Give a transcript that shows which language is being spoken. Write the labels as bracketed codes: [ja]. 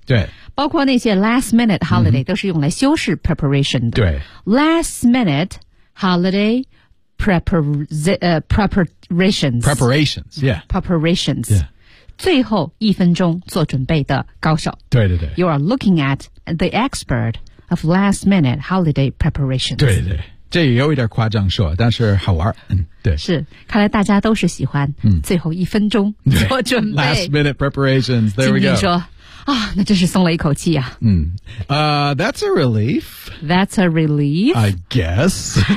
[zh] 对。包括那些 [en] last minute holiday、 [zh] 都是用来修饰 preparation 的。对。 [en] last minute holiday preparations. Preparations, yeah. Preparations. Yeah. [zh] 最后一分钟做准备的高手。对对对。 [en] You are looking at the expert of last minute holiday preparations. [zh] 对对。这也有一点夸张说但是好玩对。是看来大家都是喜欢最后一分钟做准备。 [en] Last minute preparations, there we go. [zh] 说啊、哦、那真是松了一口气啊。 [en] That's a relief. That's a relief. I guess.